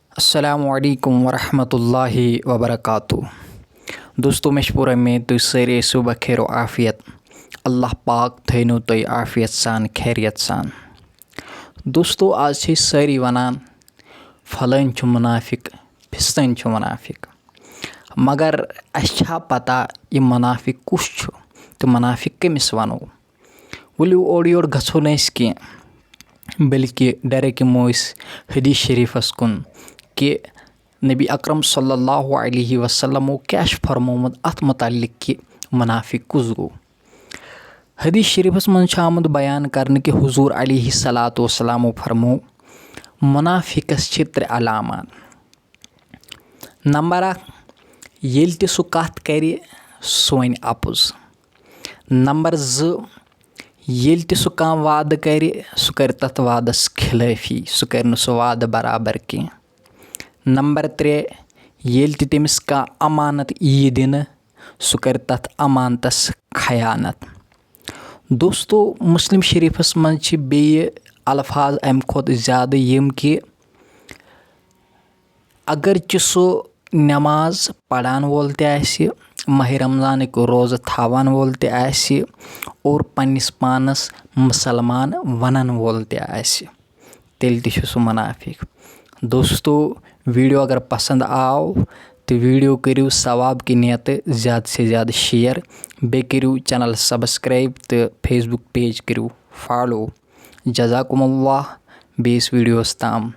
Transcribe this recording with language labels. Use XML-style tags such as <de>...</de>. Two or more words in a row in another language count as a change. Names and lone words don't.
<ar>السلام عليكم ورحمة الله وبركاته.</ar> <ks>दोस्तों मे पूरा उम्मीद तुम सारे ٲسِو बखैर आफियत। अल्लाह पाक थैनो तुम आफियत सान खैरियत सान। दोस्तों आज छे सारी वनान फलान छु मुनाफिक फिस्तन छु मुनाफिक, मगर अच्छा पता ये मुनाफिक कुछ छु तो मुनाफिक कमिस वनो। वलियो ओर योर गछो नस की, बल्कि डायरेक्ट यमो हदीस शरीफस कुन कि नबी अकरम</ks> <ar>صلى الله عليه وسلم</ar> <ks>क्या फरमोमुत अत मुतालिक कि मुनाफिक कुस गो। हदीस शरीफस मन आमुद बयान करने कि हुजूर</ks> <ar>عليه الصلاة والسلام</ar> <ks>फरमो मुनाफिकस छ त्रे अलामात। नंबर 1 येल ते सु कथ करे सु वन अपुज। नंबर 2 येल ते सु कां वाद करे सु कर तथ वादस खिलाफी, सु कर सु वाद बराबर की। नंबर 3 येल ते तमिस कां अमानत यी दिन सु कर तथ अमानतस खयानत। दोस्तों मुस्लिम शरीफस मन छ बेये अल्फाज अम खोत ज़्यादा यम कि अगर च सु नमाज पढ़ान वोल ते आसि, माह रमज़ानिक रोज़ थावान वोल ते आसि और पन्निस पानस मुसलमान वनन वोल ते आसि, तेल ते छ सु मुनाफिक। दोस्तों वीडियो अगर पसंद आओ तो वीडियो करियो सवाब की नियत</ks> <hi>ज़्यादा से ज़्यादा</hi> <ks>शेयर, बे करियो चैनल सब्सक्राइब तो फेसबुक पेज करियो फॉलो। जज़ाकुमुल्लाह बेस वीडियोस ताम।</ks>